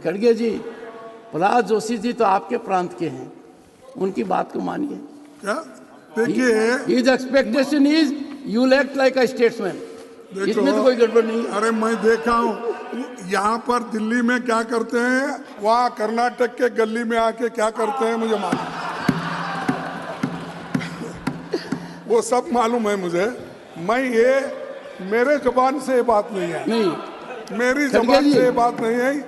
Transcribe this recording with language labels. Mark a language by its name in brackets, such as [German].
[Hindi] खड़गे जी, प्रहलाद जोशी जी तो आपके प्रांत के हैं, उनकी बात को मानिए। क्या देखिए, [English] his expectation is you will act like a statesman. [Hindi] इसमें तो कोई गड़बड़ नहीं है। अरे मैं देखा हूँ यहाँ पर दिल्ली में क्या करते हैं, वहाँ कर्नाटक के गली में आके क्या करते हैं मुझे मालूम, वो सब मालूम है मुझे। मैं ये मेरे जुबान से ये बात नहीं है, नहीं मेरी जुबान से ये बात नहीं है।